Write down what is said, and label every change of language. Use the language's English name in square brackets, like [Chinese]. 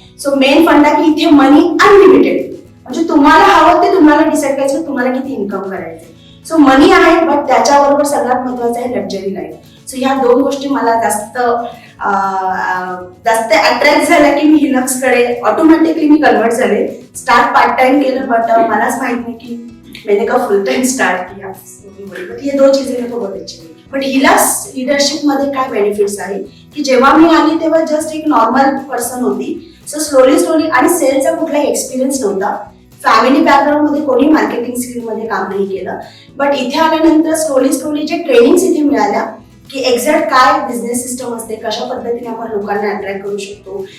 [Marathi] So main fund आहे की इथे मनी अनलिमिटेड, म्हणजे तुम्हाला हवं ते तुम्हाला डिसाईड करायचं तुम्हाला किती इन्कम करायचं. सो मनी आहे, बट त्याच्याबरोबर सगळ्यात महत्वाचं आहे लक्झरी लाईफ. सो ह्या दोन गोष्टी मला जास्त अट्रॅक्ट झाल्या की मी हिलक्सकडे ऑटोमॅटिकली मी कन्वर्ट झाले. स्टार्ट पार्ट टाइम केलं, बट मलाच माहित नाही की [Hindi] मैंने का फुल टाइम स्टार्ट किया. बट ये दो चीजें मेरे को बहुत अच्छी लगी. [Marathi] बट हिलक्स लीडरशिप मध्ये काय बेनिफिट्स आहे की जेव्हा मी आली तेव्हा जस्ट एक नॉर्मल पर्सन होती. सो स्लोली आणि सेलचा कुठलाही एक्सपिरियन्स नव्हता. फॅमिली बॅकग्राऊंड मध्ये कोणी मार्केटिंग स्किल मध्ये काम नाही केलं. बट इथे आल्यानंतर स्लोली जे ट्रेनिंग्स इथे मिळाल्या की एक्झॅक्ट काय बिझनेस सिस्टम असते, कशा पद्धतीने आपण लोकांना अट्रॅक्ट करू शकतो.